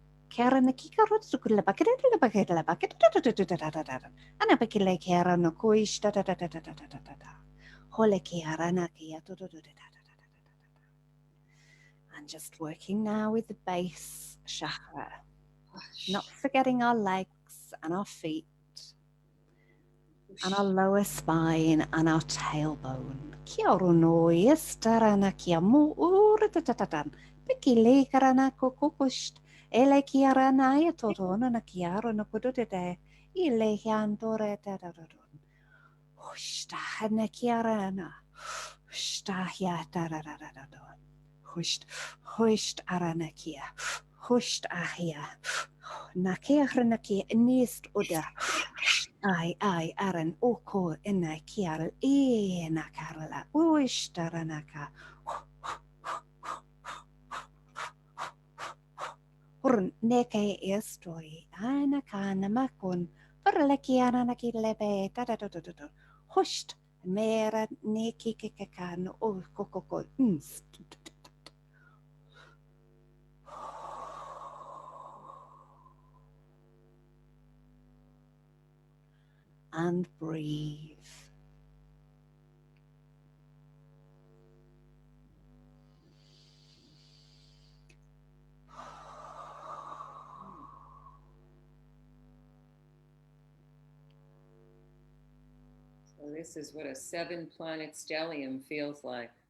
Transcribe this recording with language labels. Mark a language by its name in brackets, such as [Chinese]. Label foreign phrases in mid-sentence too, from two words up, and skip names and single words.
[English] And just working now with the base chakra, not forgetting our legs and our feet and our lower spine and our tailbone. Ele kiarana ya totona na kiaro na kududede ile hiantore tadadodon. Hushta na kiarana. Hushta ya tadadadadon. Husht aranakia. Husht ahia. Nakirnaki nist uda. Ai aran oko ena kiar e nakarla. Ushtaranaka. Hurn neke estoi ana kana makun perlekiana nakilebe tadadododod. Husht mera neki kekan o kokoko. And breathe. So this is what a 7-planet stellium feels like.